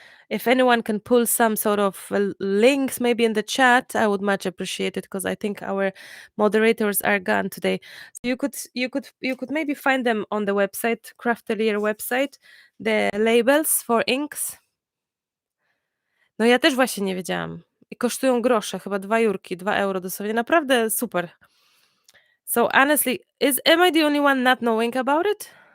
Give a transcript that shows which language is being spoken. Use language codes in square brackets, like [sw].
[en] If anyone can pull some sort of links maybe in the chat, I would much appreciate it, because I think our moderators are gone today. So you could maybe find them on the website, Craftelier website, the labels for inks. [pl] No ja też właśnie nie wiedziałam. I kosztują grosze, chyba 2 jurki, 2 euro dosłownie. Naprawdę super. [en] So honestly, am I the only one not knowing about it?